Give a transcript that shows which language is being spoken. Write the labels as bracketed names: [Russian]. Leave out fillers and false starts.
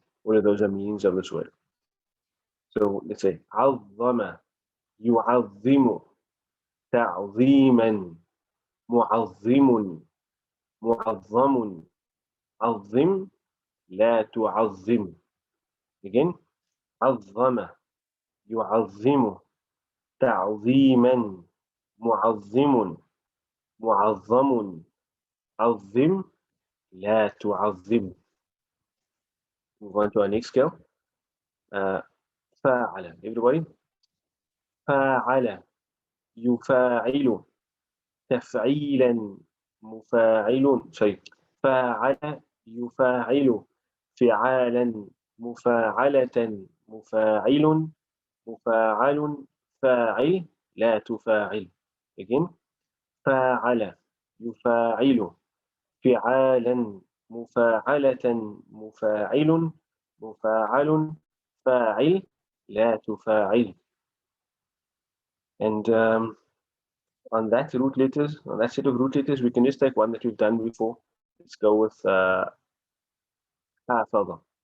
[English] All of those are meanings of this word. So let's say [Arabic] al-dhama yu'azzimu ta'ziman mu'azzimun mu'azzamun عظم لا تعظم. Again, عظم يعظم تعظيما معظم معظم عظم لا تعظم. [English] Move on to our next scale. فاعل. Everybody. [Arabic] فاعل يفاعل تفعيلا مفاعل. [English] Sorry. [Arabic] فاعل يفاعل فعالا مفاعلة مفاعل مفاعل فاعل لا تفاعل. [English] Again. [Arabic] فاعل يفاعل فعالا مفاعلة مفاعل مفاعل فاعل لا تفاعل. [English] And on that root letters, on that set of root letters, we can just take one that we've done before. Let's go with حافظ.